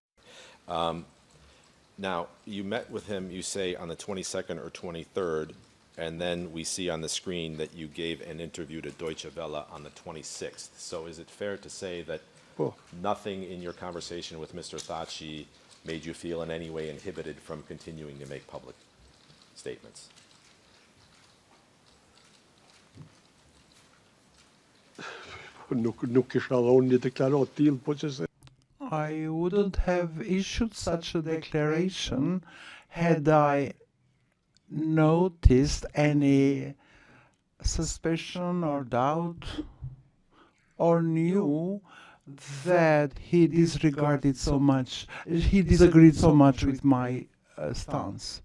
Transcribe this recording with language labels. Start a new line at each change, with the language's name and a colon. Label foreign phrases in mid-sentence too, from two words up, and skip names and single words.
English: Now, you met with him, you say, on the 22nd or 23rd, and then we see on the screen that you gave an interview to Deutsche Welle on the 26th. So is it fair to say that nothing in your conversation with Mr. Thaçi made you feel in any way inhibited from continuing to make public statements?
Albanian: nuk kisha dhënë një deklaratë tillë, po që se
English: I wouldn't have issued such a declaration had I noticed any suspicion or doubt, or knew that he disregarded so much, he disagreed so much with my stance.